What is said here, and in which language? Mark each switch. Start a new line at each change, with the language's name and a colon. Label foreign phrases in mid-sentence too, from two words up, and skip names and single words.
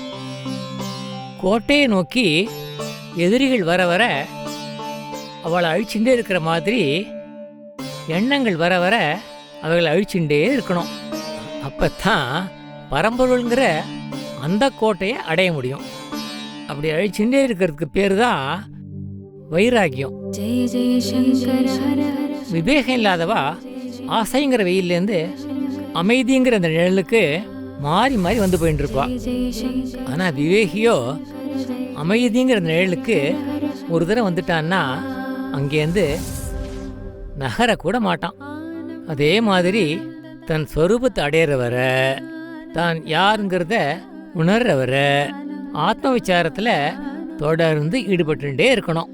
Tamil: கோட்டையை நோக்கி எதிரிகள் வர வர அவளை அழிச்சுட்டே இருக்கிற மாதிரி எண்ணங்கள் வர வர அவளை அழிச்சுட்டே இருக்கணும். அப்பத்தான் பரம்பொருள்ங்கிற அந்த கோட்டையை அடைய முடியும். அப்படி அழிச்சுட்டே இருக்கிறதுக்கு பேர் தான் வைராகியம்.
Sanskrit: जय जय शंकर हर हर
Tamil: விவேகம் இல்லாதவா ஆசைங்கிற வெயிலேருந்து அமைதிங்கிற அந்த நிழலுக்கு மாறி மாறி வந்து போயிட்டு இருப்பா.
Sanskrit: जय शंकर
Tamil: ஆனால் விவேகியோ அமைதிங்கிற நிழலுக்கு ஒரு தடவை வந்துட்டான்னா அங்கேருந்து நகர கூட மாட்டான். அதே மாதிரி தன் சொரூபத்தை அடையிறவரை தான் யாருங்கிறத உணர்றவரை ஆத்ம விசாரத்தில் தொடர்ந்து ஈடுபட்டுட்டே இருக்கணும்.